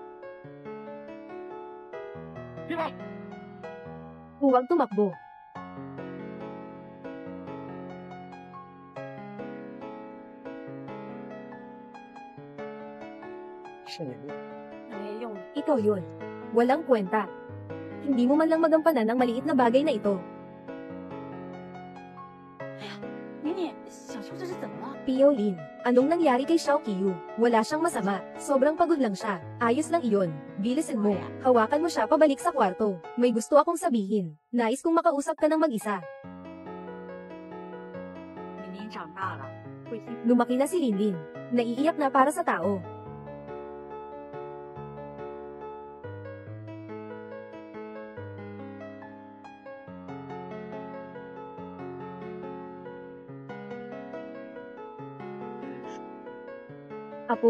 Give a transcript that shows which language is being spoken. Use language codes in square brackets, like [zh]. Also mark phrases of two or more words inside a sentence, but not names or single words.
[tl] Huwag tumakbo. Ikaw yun. Walang kwenta. Hindi mo man lang magampanan ang maliit na bagay na ito. [zh] 妮妮，小秋这是怎么了？ [tl] Piolin. Anong nangyari kay Xiao Qiyu? Wala siyang masama, sobrang pagod lang siya. Ayos lang iyon. Bilisan mo. Hawakan mo siya pabalik sa kwarto. May gusto akong sabihin. Nais kong makausap ka ng mag-isa. [zh] 明明长大了，会幸福。 [tl] Lumaki na si Linlin. Naiiyak na para sa tao. Apo.